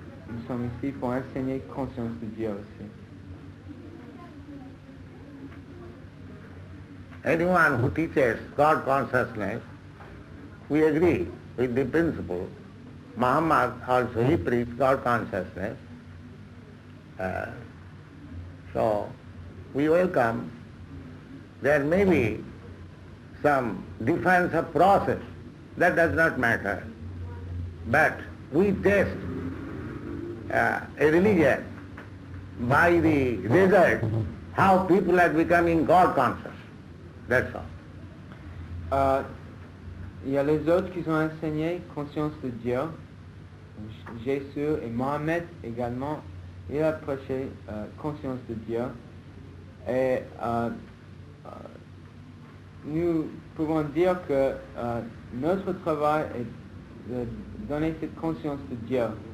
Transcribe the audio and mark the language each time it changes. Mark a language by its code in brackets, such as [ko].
[fr] Nous sommes ici pour enseigner conscience de Dieu aussi. [en] Anyone who teaches God consciousness, we agree with the principle. Muhammad also, he preached God consciousness. So we welcome. There may be some difference of process, that does not matter. But we test a religion by the result, how people are becoming God conscious. That's all. [fr] Il y a les autres qui ont enseigné conscience de Dieu. Jésus et Mohamed également, il a prêché conscience de Dieu. Et nous pouvons dire que notre travail est de donner cette conscience de Dieu.